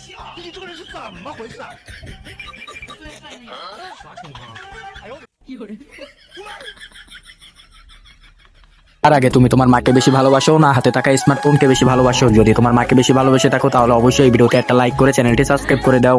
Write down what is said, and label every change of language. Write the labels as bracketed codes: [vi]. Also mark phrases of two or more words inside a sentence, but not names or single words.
[zh] 你这个人是怎么回事啊？啥情况？哎呦，有人。 [bn] তার আগে তুমি তোমার মাকে বেশি ভালোবাসো না হাতে থাকা স্মার্টফোনকে বেশি ভালোবাসো? যদি তোমার মাকে বেশি ভালোবেসে থাকো তাহলে অবশ্যই এই ভিডিওতে একটা লাইক করে চ্যানেলটি সাবস্ক্রাইব করে দাও।